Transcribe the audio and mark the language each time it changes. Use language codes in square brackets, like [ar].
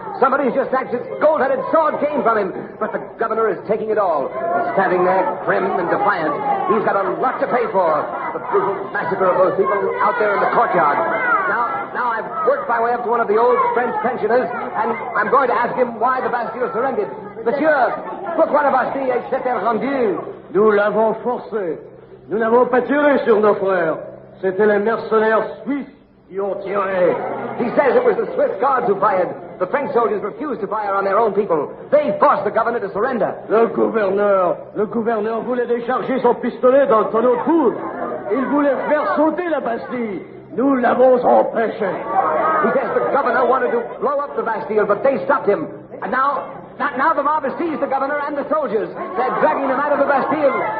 [en] Somebody's just snatched his gold-headed sword cane from him, but the governor is taking it all. He's standing there, grim and defiant. He's got a lot to pay for. The brutal massacre of those people out there in the courtyard. Now I've worked my way up to one of the old French pensioners, and I'm going to ask him why the Bastille surrendered. [fr] Monsieur, pourquoi la Bastille s'est-elle rendue? Nous l'avons forcé. Nous n'avons pas tiré sur nos frères. C'était les mercenaires suisses qui ont tiré. [en] He says it was the Swiss guards who fired. The French soldiers refused to fire on their own people. They forced the governor to surrender. [fr] Le gouverneur voulait décharger son pistolet dans le tonneau de poudre. Il voulait faire sauter la Bastille. Nous l'avons empêché. [en] He says the governor wanted to blow up the Bastille, but they stopped him. And now the mob has seized the governor and the soldiers. They're dragging them out of the Bastille.